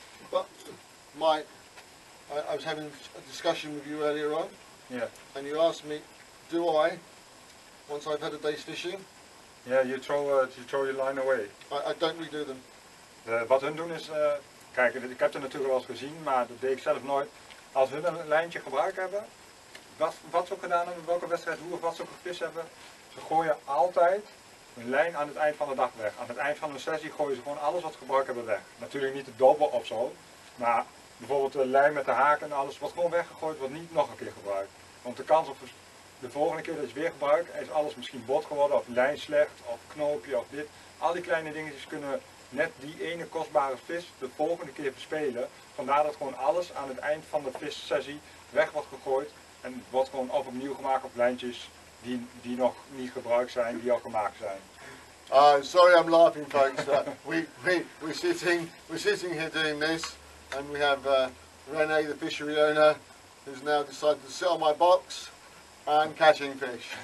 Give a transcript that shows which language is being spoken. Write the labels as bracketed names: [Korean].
[English] But I was having a discussion with you earlier on, and you asked me, do I, once I've had a day's fishing? Yeah, you throw your line away. I don't redo them. [Dutch] Wat hun doen is, kijk, ik heb het natuurlijk wel eens gezien, maar dat deed ik zelf nooit. Als hun een lijntje gebruikt hebben, wat ze ook gedaan hebben, welke wedstrijd, hoe of wat ze ook gevist hebben, ze gooien altijd een lijn aan het eind van de dag weg. Aan het eind van de sessie gooien ze gewoon alles wat ze gebruikt hebben weg. Natuurlijk niet de dobbel of zo, maar bijvoorbeeld de lijn met de haken en alles wordt gewoon weggegooid, wordt niet nog een keer gebruikt. Want de kans op de volgende keer dat je het weer gebruikt, is alles misschien bot geworden, of lijn slecht, of knoopje, of dit. Al die kleine dingetjes kunnen net die ene kostbare vis de volgende keer verspelen. Vandaar dat gewoon alles aan het eind van de vissessie weg wordt gegooid. En het wordt gewoon opnieuw gemaakt op lijntjes die nog niet gebruikt zijn, die al gemaakt zijn. [English] Sorry I'm laughing folks, we're sitting here doing this, and we have Rene, the fishery owner, who's now decided to sit on my box and catching fish.